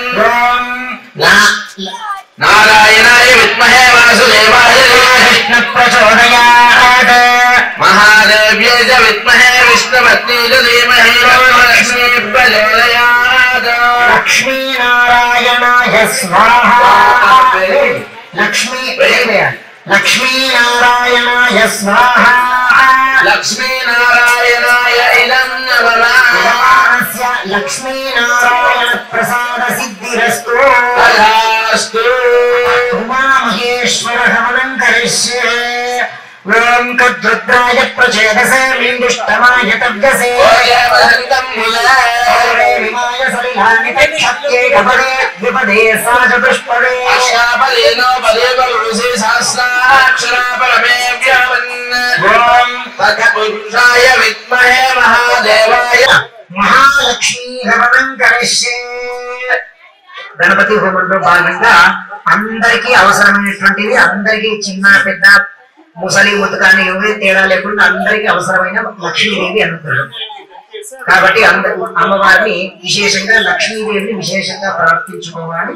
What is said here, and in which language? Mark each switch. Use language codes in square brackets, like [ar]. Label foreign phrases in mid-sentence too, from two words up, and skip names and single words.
[sa] ఓం नारायणाय विद्महे वासुदेवाय కృష్ణ ప్రచోదయాత్ महादेव्यै च विद्महे विष्णुपत्नी च धीमहि लक्ष्मी प्रचोदयात् లక్ష్మీనారాయణాయ స్వాహా లక్ష్మీనారాయణాయ స్వాహా लक्ष्मीनारायणाय इदं नमः యజమానస్య లక్ష్మీనారాయణ ప్రసాద సిద్ధిరస్తు तथास्तु ఉమామహేశ్వర హవనం కరిష్యే ఓం కద్రుద్రాయ ప్రచేదసే మిందుష్టమాయ తవ్యసే సర్వే విమాయ సలిలాని తక్షత్యే కపదే ద్విపదే సా చతుష్పదే अक्षापदेनो पदेवरुषि सहस्राक्षरा परमे व्यावन् ఓం तथपुरुषाय विद्महे महादेवाय మహాలక్ష్మీ హవనం కరిష్యే [te] గణపతి హోమంలో భాగంగా అందరికీ అవసరమైనటువంటిది అందరికీ చిన్న పెద్ద ముసలి ముతకాన్ని ఎవరి తేడా లేకుండా అందరికీ అవసరమైన లక్ష్మీదేవి అనుగ్రహం కాబట్టి అమ్మవారిని విశేషంగా లక్ష్మీదేవిని విశేషంగా ప్రార్థించుకోవాలి.